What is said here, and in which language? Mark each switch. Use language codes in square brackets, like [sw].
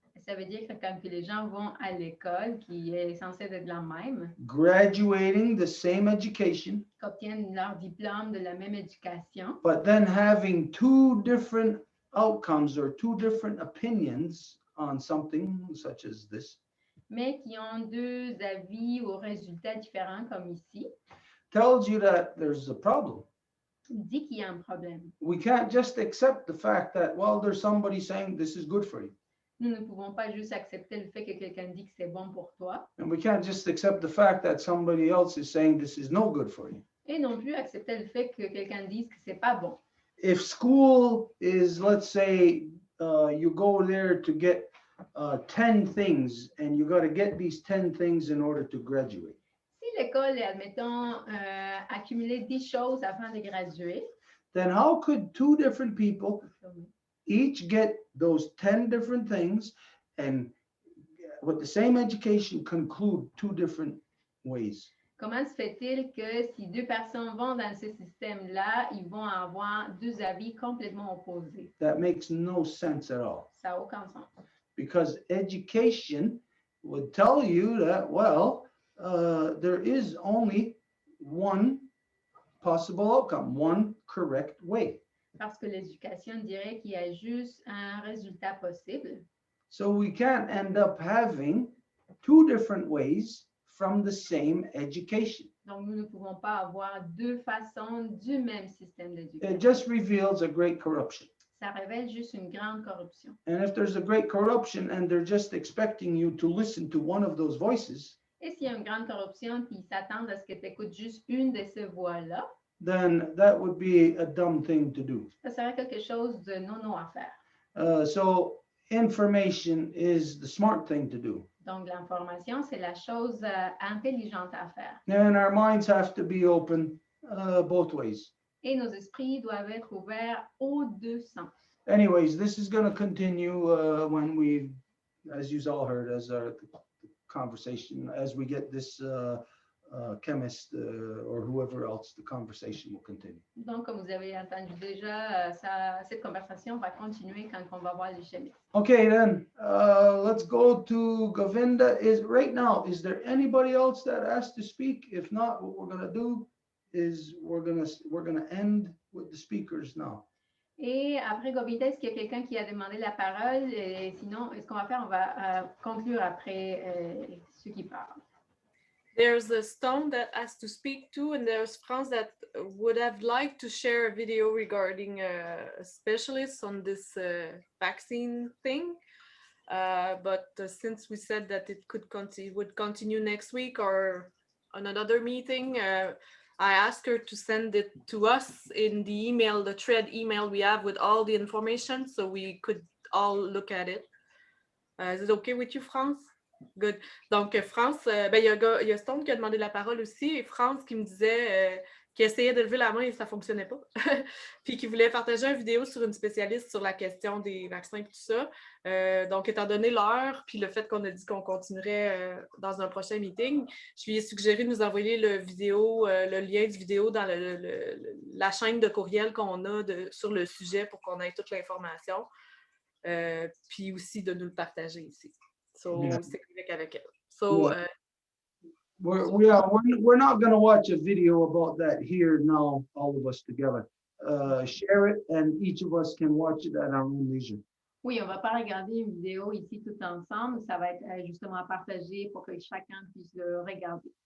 [fr] ça veut dire que quand les gens vont à l'école, qui est censée être la même, [en] graduating the same education, [fr] qui obtiennent leur diplôme de la même éducation, [en] but then having two different outcomes or two different opinions on something such as this, [fr] mais qui ont deux avis ou résultats différents comme ici, [en] tells you that there's a problem. [fr] dit qu'il y a un problème. [en] We can't just accept the fact that, well, there's somebody saying this is good for you. [fr] Nous ne pouvons pas juste accepter le fait que quelqu'un dit que c'est bon pour toi [en] And we can't just accept the fact that somebody else is saying this is no good for you. [fr] et non plus accepter le fait que quelqu'un dise que c'est pas bon. [en] If school is, let's say, you go there to get 10 things and you got to get these 10 things in order to graduate. [fr] Si l'école est, admettons, accumuler 10 choses afin de graduer, [en] Then how could two different people each get those 10 different things and with the same education conclude two different ways? [fr] comment se fait-il que si deux personnes vont dans ce système-là, ils vont avoir deux avis complètement opposés? [en] That makes no sense at all. [fr] Ça n'a aucun sens. [en] Because education would tell you that, well, there is only one possible outcome, one correct way. [fr] Parce que l'éducation dirait qu'il y a juste un résultat possible. [en] So we can't end up having two different ways from the same education. [fr] Donc, nous ne pouvons pas avoir deux façons du même système [en] It [fr] d'éducation. [en] just reveals a great corruption. [fr] Ça révèle juste une grande corruption. [en] And if there's a great corruption and they're just expecting you to listen to one of those voices, [fr] Et s'il y a une grande corruption, puis ils s'attendent à ce que tu écoutes juste une de ces voix-là, [en] then that would be a dumb thing to do. [fr] ça serait quelque chose de non à faire. [en] So information is the smart thing to do. [fr] Donc, l'information, c'est la chose intelligente à faire. [en] And our minds have to be open both ways. [fr] Et nos esprits doivent être ouverts aux deux sens. [en] Anyways, this is going to continue when we, as you all heard, as our conversation, as we get this chemist or whoever else, the conversation will continue. [fr] Donc, comme vous avez entendu déjà, cette conversation va continuer quand on va voir les chimistes. [en] Okay, then let's go to Govinda. Right now, is there anybody else that asked to speak? If not, what we're going to do is we're gonna end with the speakers now. [fr] Et après Govinda, est-ce qu'il y a quelqu'un qui a demandé la parole? Et sinon, ce qu'on va faire, on va conclure après ceux qui parlent. [en] There's a Stone that has to speak too, and there's France that would have liked to share a video regarding a specialist on this vaccine thing. But since we said that it would continue next week or on another meeting, I asked her to send it to us in the email, the thread email we have with all the information, so we could all look at it. Is it okay with you, France? Good. [fr] Donc, France, il y a Stone qui a demandé la parole aussi, et France qui me disait qu'il essayait de lever la main et ça ne fonctionnait pas. Puis qui voulait partager une vidéo sur une spécialiste sur la question des vaccins et tout ça. Donc, étant donné l'heure, puis le fait qu'on a dit qu'on continuerait dans un prochain meeting, je lui ai suggéré de nous envoyer le lien du vidéo dans la chaîne de courriel qu'on a sur le sujet pour qu'on ait toute l'information. Puis aussi de nous le partager ici. [en] So, Yeah. [fr] c'est avec elle. So, [en] Yeah. We're not going to watch a video about that here now, all of us together. Share it, and each of us can watch it at our own leisure. [fr] Oui, on ne va pas regarder une vidéo ici tout ensemble. Ça va être justement partagé pour que chacun puisse le regarder.